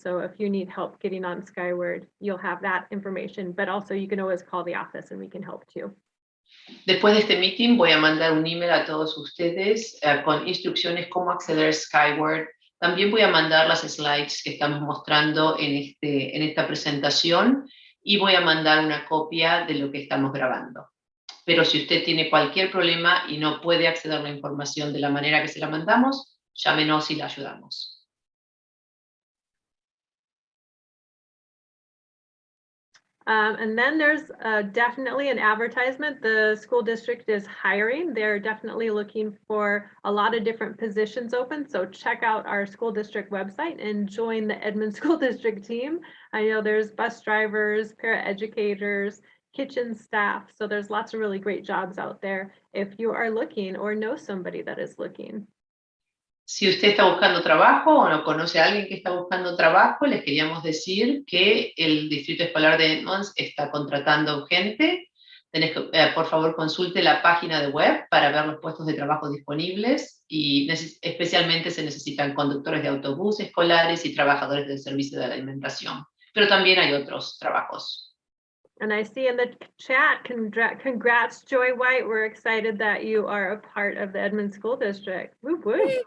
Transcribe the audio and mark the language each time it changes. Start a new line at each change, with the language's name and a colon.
English: So if you need help getting on Skyward, you'll have that information, but also you can always call the office and we can help too.
Spanish: Después de este meeting voy a mandar un email a todos ustedes con instrucciones cómo acceder a Skyward. También voy a mandar las slides que estamos mostrando en esta presentación y voy a mandar una copia de lo que estamos grabando. Pero si usted tiene cualquier problema y no puede acceder a la información de la manera que se la mandamos, llámenos y la ayudamos.
English: And then there's definitely an advertisement. The school district is hiring. They're definitely looking for a lot of different positions open. So check out our school district website and join the Edmond School District team. I know there's bus drivers, paraeducators, kitchen staff. So there's lots of really great jobs out there if you are looking or know somebody that is looking.
Spanish: Si usted está buscando trabajo o no conoce a alguien que está buscando trabajo, les queríamos decir que el Distrito Escolar de Edmonds está contratando gente. Por favor, consulte la página de web para ver los puestos de trabajo disponibles y especialmente se necesitan conductores de autobús escolares y trabajadores del servicio de alimentación. Pero también hay otros trabajos.
English: And I see in the chat, congrats, Joy White. We're excited that you are a part of the Edmonds School District. Woo woo.